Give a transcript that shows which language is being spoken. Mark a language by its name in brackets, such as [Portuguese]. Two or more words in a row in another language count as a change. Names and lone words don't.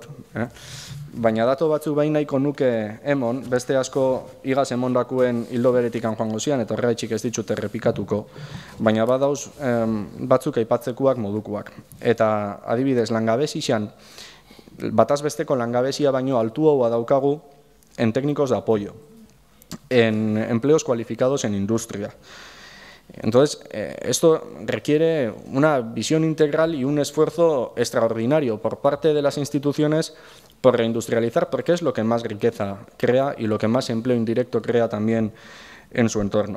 [Basque] Baina dato batzuk bain nahiko nuke emon, beste asko igaz emondakuen hildo beretikan joango zian, eta horregaitxik ez ditut errepikatuko, baina badauz batzuk aipatzekuak modukuak. Eta adibidez, langabezizan, bataz besteko langabezia baino altuagoa daukagu [Spanish] en técnicos de apoyo, en empleos cualificados en industria. Entonces, esto requiere una visión integral y un esfuerzo extraordinario por parte de las instituciones por reindustrializar, porque es lo que más riqueza crea y lo que más empleo indirecto crea también en su entorno.